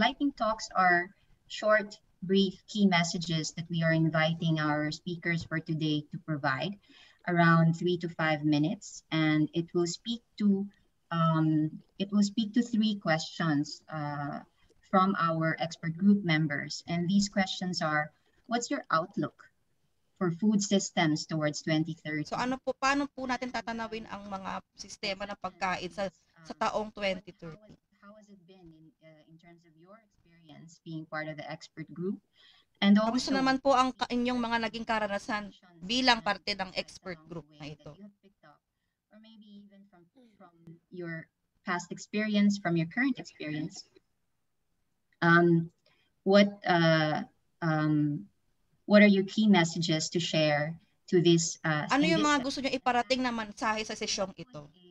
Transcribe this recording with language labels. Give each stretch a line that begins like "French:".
English: Lightning talks are short, brief key messages that we are inviting our speakers for today to provide, around 3 to 5 minutes, and it will speak to 3 questions from our expert group members. And these questions are: what's your outlook for food systems towards 2030?
Filipino: So paano po natin tatanawin ang mga sistema ng pagkain sa taong 2030?
English: How has it been in terms of your experience being part of the expert group? And
Filipino: kamusta naman po ang inyong mga naging karanasan bilang parte ng expert group na ito?
English: Or maybe even from your past experience, from your current experience. What are your key messages to share to this.
Filipino: Ano yung mga gusto nyo iparating na mensahe sa sesyong ito?